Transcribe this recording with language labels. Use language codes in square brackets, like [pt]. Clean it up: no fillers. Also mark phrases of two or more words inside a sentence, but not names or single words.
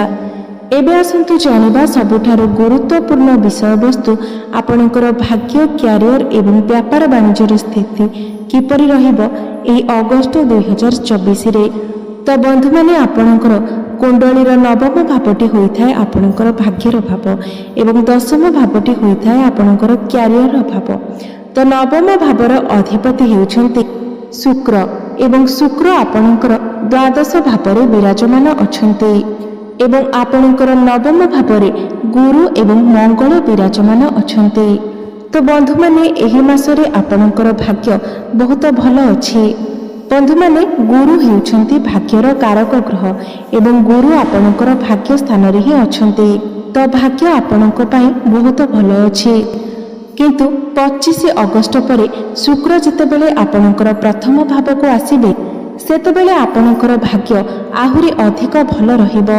[or] ଏବେ ଆସନ୍ତୁ ଜାଣିବା ସବୁଠାରୁ ଗୁରୁତ୍ୱପୂର୍ଣ୍ଣ ବିଷୟ ବସ୍ତୁ ଆପଣଙ୍କର ଭାଗ୍ୟ, କ୍ୟାରିୟର ଏବଂ ବ୍ୟାପାର ବାଣିଜ୍ୟର ସ୍ଥିତି କିପରି ରହିବ ଏହି ଅଗଷ୍ଟ 2024 ରେ। ତ ବନ୍ଧୁ ମାନେ ଆପଣଙ୍କର କୁଣ୍ଡଳୀର ନବମ ଭାବଟି ହୋଇଥାଏ ଆପଣଙ୍କର ଭାଗ୍ୟର ଭାବ ଏବଂ ଦଶମ ଭାବଟି ହୋଇଥାଏ ଆପଣଙ୍କର କ୍ୟାରିୟର ଭାବ। ତ ନବମ ଭାବର ଅଧିପତି ହେଉଛନ୍ତି ଶୁକ୍ର ଏବଂ ଶୁକ୍ର ଆପଣଙ୍କର ଦ୍ୱାଦଶ ଭାବରେ ବିରାଜମାନ ଅଛନ୍ତି ଏବଂ ଆପଣଙ୍କର ନବମ ଭାବରେ ଗୁରୁ ଏବଂ ମଙ୍ଗଳ ବିରାଜମାନ ଅଛନ୍ତି। ତ ବନ୍ଧୁ ମାନେ ଏହି ମାସରେ ଆପଣଙ୍କର ଭାଗ୍ୟ ବହୁତ ଭଲ ଅଛି। ବନ୍ଧୁ ମାନେ ଗୁରୁ ହେଉଛନ୍ତି ଭାଗ୍ୟର କାରକ ଗ୍ରହ ଏବଂ ଗୁରୁ ଆପଣଙ୍କର ଭାଗ୍ୟ ସ୍ଥାନ ରେ ହିଁ ଅଛନ୍ତି। ତ ଭାଗ୍ୟ ଆପଣଙ୍କ ପାଇଁ ବହୁତ ଭଲ ଅଛି। କିନ୍ତୁ 25 ଅଗଷ୍ଟ ପରେ ଶୁକ୍ର ଯେତେବେଳେ ଆପଣଙ୍କର ପ୍ରଥମ ଭାବ କୁ ଆସିବେ ସେତେବେଳେ ଆପଣଙ୍କର ଭାଗ୍ୟ ଆହୁରି ଅଧିକ ଭଲ ରହିବ।